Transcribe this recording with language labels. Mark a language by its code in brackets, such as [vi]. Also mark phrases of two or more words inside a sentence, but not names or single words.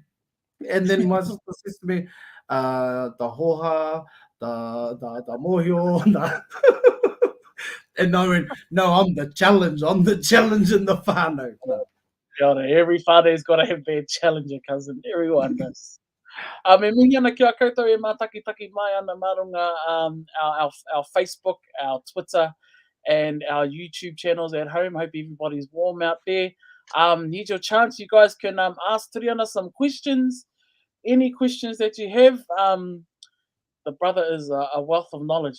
[en] And then my sister says to me, the hoha, the mohio, and I went, no, I'm the challenge in the whānau. No. Every father's got to have their challenger, cousin. Everyone does. [mi] Me ana kia koutou e mātakitaki mai ana marunga, [en] our Facebook, our Twitter, and our YouTube channels at home. Hope everybody's warm out there. Here's your chance. You guys can ask Tiriana some questions. Any questions that you have. The brother is a wealth of knowledge.